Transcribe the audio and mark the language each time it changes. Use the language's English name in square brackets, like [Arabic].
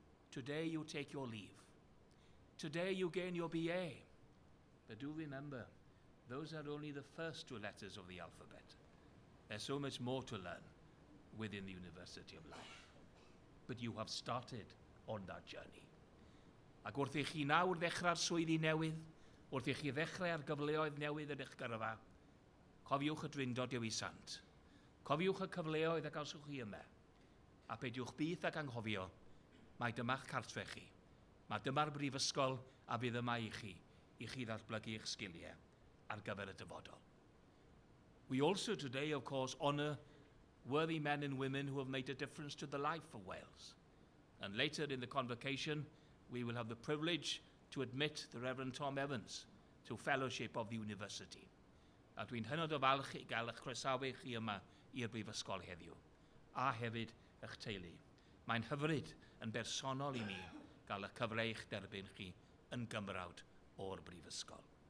[English] Today you take your leave. Today you gain your BA. But do remember, those are only the first two letters of the alphabet. There's so much more to learn within the University of Life. But you have started on that journey. [Welsh] Ac wrth i chi nawr ddechrau'r swyddi newydd, wrth i chi ddechrau'r gyfleoedd newydd yn eich gyrfa, cofiwch y drindod yw i sant. Cofiwch y cyfleoedd ac awswch chi yma. A peidiwch byth ac anghofio, mae dyma'ch cartref chi. Mae dyma'r brifysgol a fydd yma i chi ddatblygu eich sgiliau ar gyfer y dyfodol. [English] We also today, of course, honour worthy men and women who have made a difference to the life of Wales. And later in the convocation, we will have the privilege to admit the Reverend Tom Evans to fellowship of the university. [Welsh] A dwi'n hynod o falch i gael eich croesawu chi yma i'r brifysgol heddiw, a hefyd eich teulu. Mae'n hyfryd yn bersonol i mi gael y cyfle i'ch derbyn chi yn gymrawd o'r brifysgol.